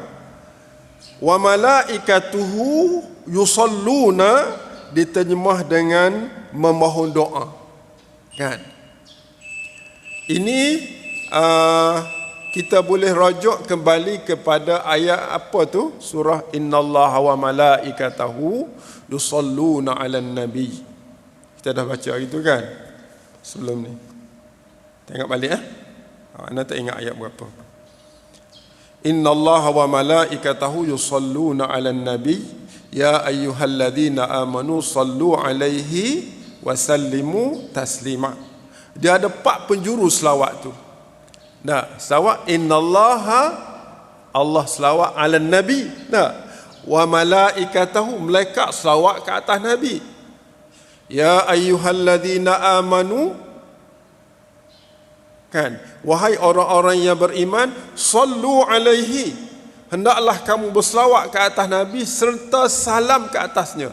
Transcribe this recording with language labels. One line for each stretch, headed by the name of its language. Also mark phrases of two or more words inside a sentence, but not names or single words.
Arabic: وملائكته يصلون
Malay: diterjemah dengan memohon doa. Kan? Ini kita boleh rujuk kembali kepada ayat apa tu?
Arabic: سورة إن الله وملائكته يصلون على النبي.
Malay: Kita dah baca itu kan sebelum ni. Tengok balik Anda tak ingat ayat berapa.
Arabic: إن الله وملائكته يصلون على النبي يا أيها الذين آمنوا صلوا عليه وسلموا تسليما.
Malay: Dia ada 4 penjuru selawat tu. Nah, selawat innallaha, Allah selawat
Arabic: على النبي.
Malay: Nah,
Arabic: وملائكته,
Malay: malaikat selawat ke atas nabi.
Arabic: يا أيها الذين آمنوا,
Malay: kan, wahai orang-orang yang beriman,
Arabic: صلوا عليه,
Malay: hendaklah kamu berselawat ke atas nabi serta salam ke atasnya.